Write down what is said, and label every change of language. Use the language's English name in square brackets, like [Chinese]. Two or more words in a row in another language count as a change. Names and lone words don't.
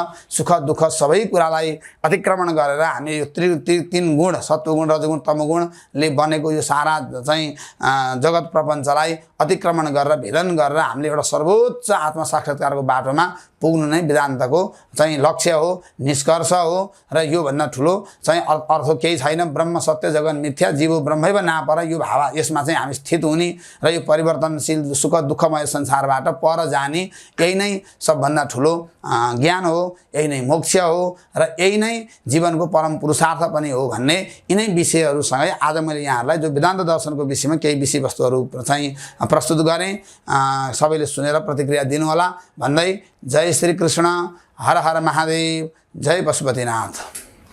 [Nepali] सुख दुःख सबै कुरालाई अतिक्रमण गरेर हामी यो तीन गुण, सत्वगुण, रजगुण, तमोगुणले बनेको यो सारा चाहिँ जगत प्रपञ्चलाई अतिक्रमण गरेर, भेदन गरेर हामीले एउटा सर्वोच्च आत्म साक्षात्कारको बाटोमा पुग्नु नै वेदान्तको चाहिँ लक्ष्य हो, निष्कर्ष हो। र योभन्दा ठुलो चाहिँ अर्थ केही छैन। [Sanskrit] ब्रह्म सत्य, जगन मिथ्या, जीव ब्रह्मैव नापर, [Nepali] यो भाव यसमा चाहिँ हामी स्थित हुने र यो परिवर्तनशील सुख दुःखमय संसारबाट पर जाने, यही नै सबभन्दा ठुलो ज्ञान हो, यही नै मोक्ष हो र यही नै जीवनको परम पुरुषार्थ पनि हो भन्ने यिनै विषयहरूसँगै आज मैले यहाँहरूलाई जो वेदान्त दर्शनको विषयमा केही विषयवस्तुहरू चाहिँ प्रस्तुत गरेँ। सबैले सुनेर प्रतिक्रिया दिनुहोला भन्दै जय श्री कृष्ण, हर हर महादेव, जय पशुपतिनाथ।